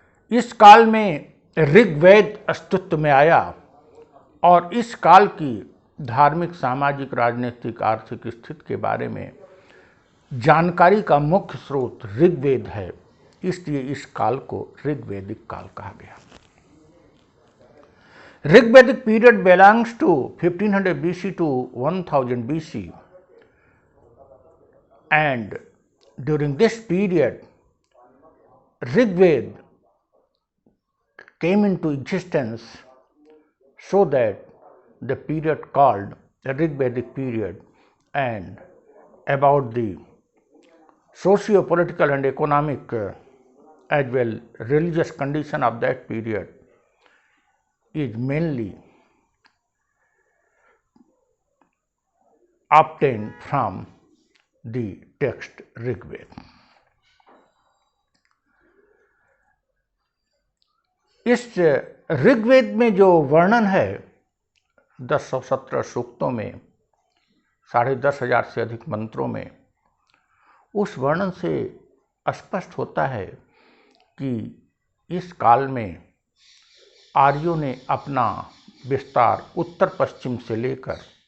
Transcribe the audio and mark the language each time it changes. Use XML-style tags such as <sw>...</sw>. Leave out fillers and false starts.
<hi>इस काल में ऋग्वेद अस्तित्व में आया और इस काल की धार्मिक, सामाजिक, राजनीतिक, आर्थिक स्थिति के बारे में जानकारी का मुख्य स्रोत ऋग्वेद है, इसलिए इस काल को ऋग्वैदिक काल कहा गया।</hi> <en>Rigvedic period belongs to 1500 BC to 1000 BC, and during this period Rigved came into existence, so that the period called the Rigvedic period, and about the socio-political and economic as well religious condition of that period is mainly obtained from the text Rigved.</en> <hi>इस ऋग्वेद में जो वर्णन है 1017 सूक्तों में, 10,500 से अधिक मंत्रों में, उस वर्णन से स्पष्ट होता है कि इस काल में आर्यों ने अपना विस्तार उत्तर पश्चिम से लेकर</hi>